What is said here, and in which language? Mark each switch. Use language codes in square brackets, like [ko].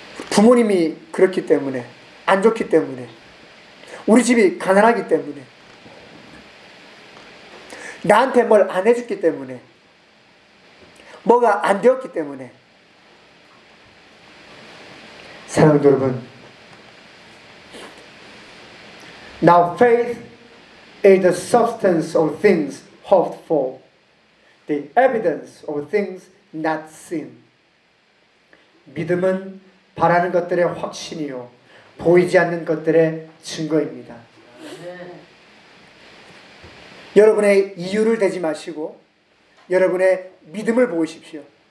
[ko] 부모님이 그렇기 때문에, 안 좋기 때문에, 우리 집이 가난하기 때문에, 나한테 뭘 안 해줬기 때문에, 뭐가 안 되었기 때문에. 사랑하는 여러분, [en] Now faith is the substance of things hoped for, the evidence of things not seen. [ko] 믿음은 바라는 것들의 확신이요, 보이지 않는 것들의 증거입니다. 여러분의 이유를 대지 마시고 여러분의 믿음을 보이십시오.